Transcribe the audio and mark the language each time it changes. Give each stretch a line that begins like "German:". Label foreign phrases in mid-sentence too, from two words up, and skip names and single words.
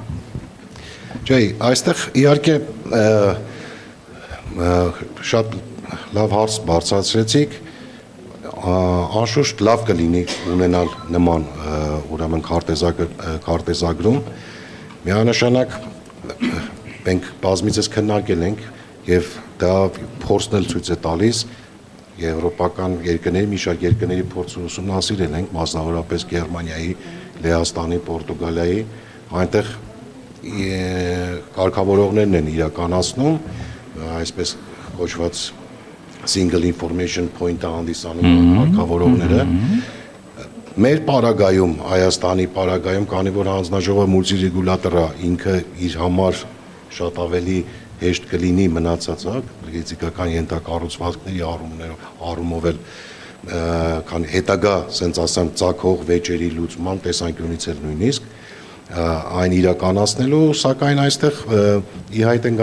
Armenian: Ջեյ, այստեղ իհարկե շատ լավ հարց բարձրացրեցիք, անշուշտ լավ կլինի ունենալ նման ուրեմն քարտեզագրում, միանշանակ մենք բազմիցս քննարկել ենք եւ դա փորձն էլ ցույց է տալիս եվրոպական երկրների, մի շարք երկրների փորձը ուսումնասիրել ենք, մասնավորապես Գերմանիայի, Լեհաստանի, Պորտուգալիայի, այնտեղ կարգավորողներն են իրականացնում, այսպես կոչված
English: single information point-
Armenian: ը հանդիսանում կարգավորողները։ Մեր պարագայում, Հայաստանի պարագայում, քանի որ հանձնաժողովը մուլտիրեգուլատորը ինքը իր համար շատ ավելի հեշտ կլինի մնացած, ֆիզիկական ենթակառուցվածքների առումով էլ քան հետագա, ասենց ասեմ, ցակող վեճերի լուծման տեսանկյունից էլ նույնիսկ այն իրականացնելու, սակայն այստեղ ի հայտ են